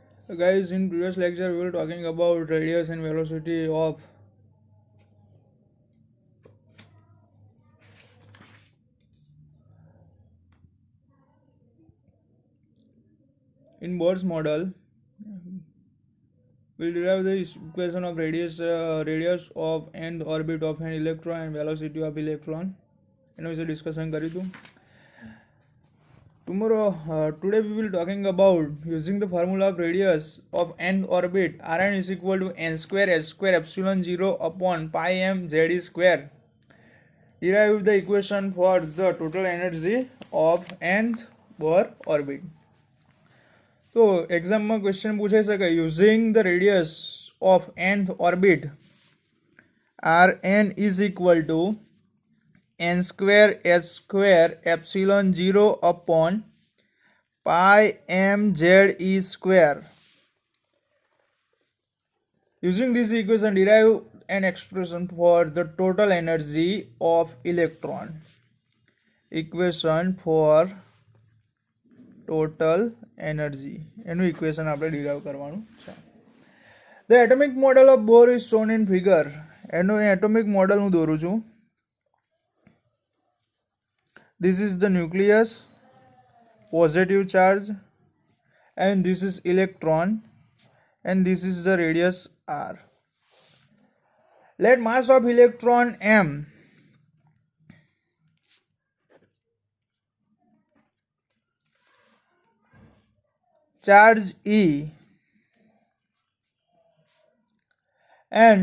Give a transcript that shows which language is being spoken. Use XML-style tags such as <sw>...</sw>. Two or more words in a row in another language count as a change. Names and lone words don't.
<en>Guys, in previous lecture we were talking about radius and velocity of in Bohr's model. We'll derive the equation of radius of nth orbit of an electron and velocity of electron.</en> <gu>એના વિશે ડિસ્કશન કરીશું.</gu> <en>Today we will talking about using the formula of radius of nth orbit. Rn is equal to n square s square epsilon 0 upon pi m z square. Derive the equation for the total energy of nth Bohr orbit.</en> <gu>તો એક્ઝામ માં ક્વેશ્ચન પૂછાઈ શકે</gu> <en>using the radius of nth orbit Rn is equal to n square s square epsilon 0 upon pi m z e square. Using this equation, derive an expression for the total energy of electron. Equation for total energy</en> <gu>એનું ઇક્વેશન આપણે ડિરાઇવ કરવાનું છે.</gu> <en>The atomic model of Bohr is shown in figure.</en> <gu>એનું</gu> <en>atomic model</en> <gu>હું દોરું છું.</gu> <en>This is the nucleus, positive charge, and this is electron, and this is the radius r. Let mass of electron m charge E and</en>